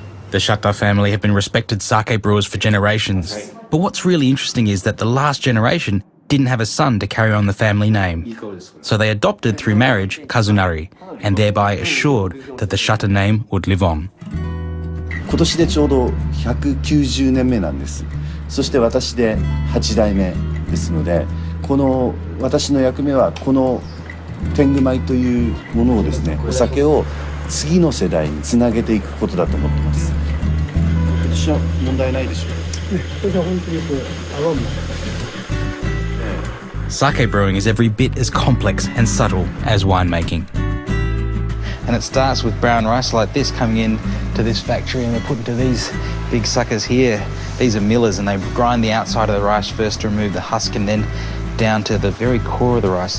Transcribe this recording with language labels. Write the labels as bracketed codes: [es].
[en] The Shata family have been respected sake brewers for generations. But what's really interesting is that the last generation didn't have a son to carry on the family name. So they adopted through marriage Kazunari, and thereby assured that the Shata name would live on. [ja] 今年でちょうど190年目なんです。そして私で8代目ですので、この私の役目はこの天狗米というものをですね、お酒を次の世代につなげていくことだと思ってます。今年は問題ないでしょう。今年は本当にこう泡も。 [en] Sake brewing is every bit as complex and subtle as winemaking. And it starts with brown rice like this coming in to this factory, and they're put into these big suckers here. These are millers, and they grind the outside of the rice first to remove the husk, and then down to the very core of the rice.